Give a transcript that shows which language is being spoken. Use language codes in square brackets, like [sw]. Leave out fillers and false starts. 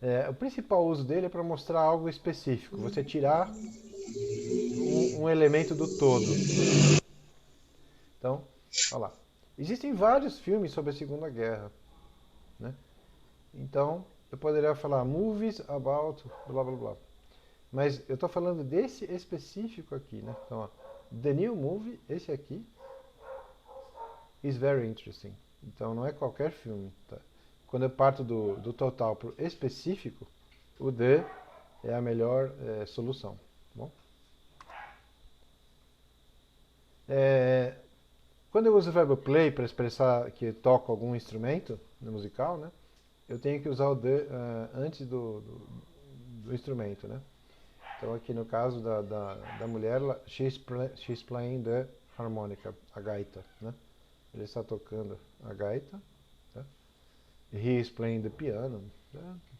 [pt] O principal uso dele é para mostrar algo específico. Você tirar um elemento do todo. Então, olha lá. Existem vários filmes sobre a Segunda Guerra, né? Então, eu poderia falar [en] movies about [pt] blá blá blá. Mas eu estou falando desse específico aqui, né? Então, ó, [en] the new movie, [pt] esse aqui, [en] is very interesting. [pt] Então, não é qualquer filme, tá? Quando eu parto do total para o específico, o the é a melhor solução, tá bom? Quando eu uso o verbo play para expressar que toco algum instrumento musical, né? Eu tenho que usar o the antes do instrumento, né? Então aqui no caso da mulher, [en] she's playing the harmonica, [pt] a gaita, né? Ele está tocando a gaita, tá? [en] He is playing the piano, né?